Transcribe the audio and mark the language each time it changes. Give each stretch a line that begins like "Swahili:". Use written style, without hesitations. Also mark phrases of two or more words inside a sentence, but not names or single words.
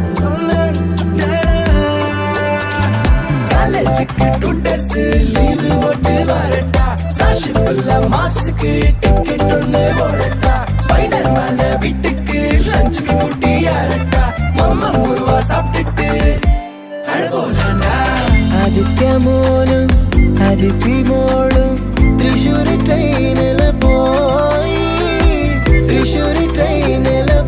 Tamil: காலேஜுக்கு 2 days லீவு போட்டு வரட்டா, ஸ்டார்ஷிப்ல மார்ஸுக்கு டிக்கெட் ஒன்று போடட்டா, ஸ்பைடர் மேன வீட்டுக்கு லஞ்சுக்கு கூட்டி யாரட்டா, மம்மா முருவா சாப்பிட்டுட்டு அழகோலண்டா.
Malayalam: ആദിത്യ മോനും അതിഥി മോളും തൃശ്ശൂർ ട്രെയിനിൽ പോയി, തൃശ്ശൂർ ട്രെയിനിൽ